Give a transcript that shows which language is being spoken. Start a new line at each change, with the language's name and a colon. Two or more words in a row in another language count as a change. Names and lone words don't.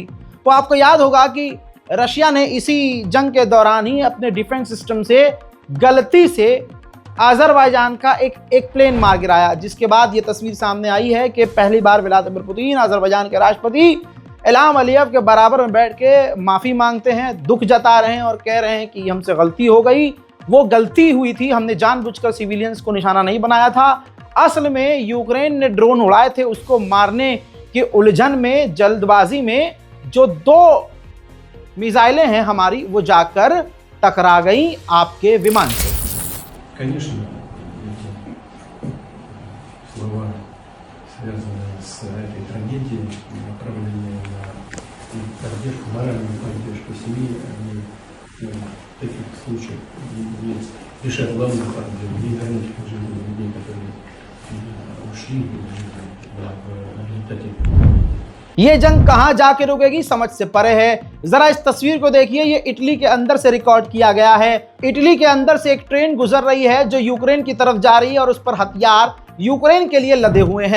Hindi: तो आपको याद होगा कि रशिया ने इसी जंग के दौरान ही अपने
English: defense system
Hindi: से गलती से अजरबैजान का एक प्लेन मार गिराया, जिसके बाद ये तस्वीर सामने आई है कि पहली बार व्लादिमीर पुतिन अजरबैजान के राष्ट्रपति इल्हाम अलीयव के बराबर में बैठ के माफ़ी मांगते हैं, दुख जता रहे हैं और कह रहे हैं कि हमसे गलती हो गई, वो गलती हुई थी, हमने जानबूझकर सिविलियंस को निशाना नहीं बनाया था। असल में यूक्रेन ने ड्रोन उड़ाए थे, उसको मारने की उलझन में, जल्दबाजी में जो 2 मिसाइलें हैं हमारी वो जाकर टकरा गई आपके विमान से।
Russian: Конечно, слова, связанные с этой трагедией, направленные на поддержку, моральную поддержку семьи, они в таких случаях решают главную проблему, не вернуть к жизни людей, которые ушли в результате।
Hindi: ये जंग कहां जाके रुकेगी समझ से परे है। जरा इस तस्वीर को देखिए, ये इटली के अंदर से रिकॉर्ड किया गया है। इटली के अंदर से एक ट्रेन गुजर रही है जो यूक्रेन की तरफ जा रही है और उस पर हथियार यूक्रेन के लिए लदे हुए हैं।